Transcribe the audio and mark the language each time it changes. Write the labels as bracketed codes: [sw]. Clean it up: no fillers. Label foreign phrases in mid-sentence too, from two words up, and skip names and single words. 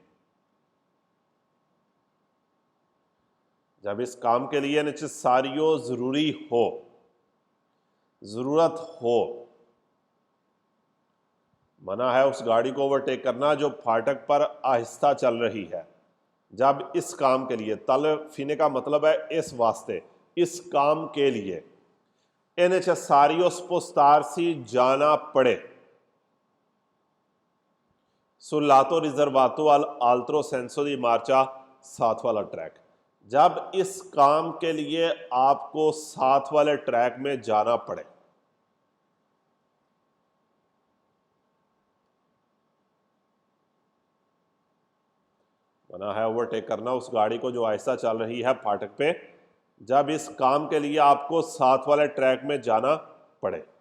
[hi] जब इस काम के लिए नेसेसारियो, जरूरी हो, जरूरत हो। मना है उस गाड़ी को ओवरटेक करना जो फाटक पर आहिस्ता चल रही है। जब इस काम के लिए, तलफीने का मतलब है इस वास्ते, इस काम के लिए। [it] è necessario spostarsi, [hi] जाना पड़े। [it] sul lato riservato all'altro senso di marcia, [hi] साथ वाला ट्रैक, जब इस काम के लिए आपको साथ वाले ट्रैक में जाना पड़े। मना है ओवरटेक करना उस गाड़ी को जो आहिस्ता चल रही है फाटक पे, जब इस काम के लिए आपको साथ वाले ट्रैक में जाना पड़े।